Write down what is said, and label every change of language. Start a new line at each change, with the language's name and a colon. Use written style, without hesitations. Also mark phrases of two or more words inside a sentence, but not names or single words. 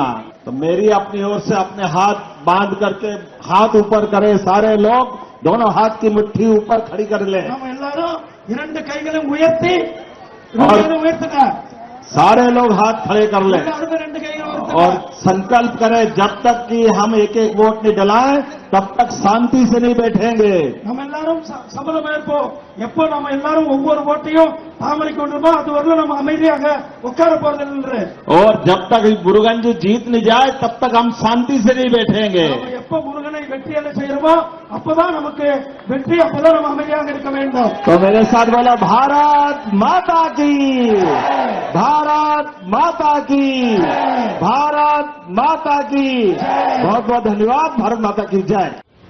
Hindi: तो मेरी अपनी ओर से अपने हाथ बांध करके हाथ ऊपर करें सारे लोग, दोनों हाथ की मुट्ठी ऊपर खड़ी कर ले और सारे लोग हाथ खड़े कर ले और संकल्प करें, जब तक कि हम एक एक वोट नहीं डलाएं तब तक शांति से नहीं बैठेंगे।
Tamil: நம்ம எல்லாரும் சபதம் ஏற்போம், எப்போ நம்ம எல்லாரும் ஒவ்வொரு ஓட்டையும் தாமரை கொண்டிருப்போம், அது வரல நம்ம அமைதியாக உட்கார போறதில்லை।
Hindi: और जब तक मुरुगन जी जीत नहीं जाए तब तक हम शांति से नहीं बैठेंगे।
Tamil: எப்போ முருகனை வெற்றியடைய செய்யறோமோ அப்பதான் நமக்கு வெற்றி, அப்பதான் நம்ம அமைதியாக இருக்க வேண்டும்।
Hindi: तो मेरे साथ बोला, भारत माता की, भारत माता की, भारत माता की। बहुत बहुत धन्यवाद। भारत माता की जय।